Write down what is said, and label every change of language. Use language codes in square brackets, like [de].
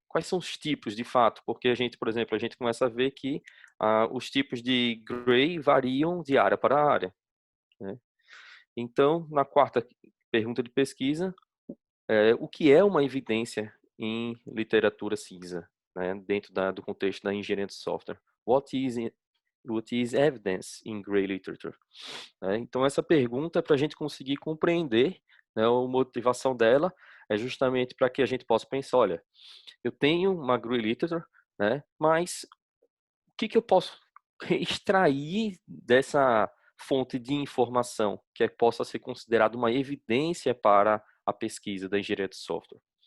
[pt] Quais são os tipos, de fato? Porque a gente, por exemplo, a gente começa a ver que os tipos de Gray variam de área para área. Né? Então, na quarta pergunta de pesquisa, o que é uma evidência em literatura cinza, né? Dentro do contexto da engenharia de software? [en] What is evidence in Gray literature? [pt] Então, essa pergunta é para a gente conseguir compreender, né, a motivação dela é justamente para que a gente possa pensar, olha, eu tenho uma Gray literature, né, mas o que eu posso extrair dessa fonte de informação que possa ser considerada uma evidência para a pesquisa da engenharia de software?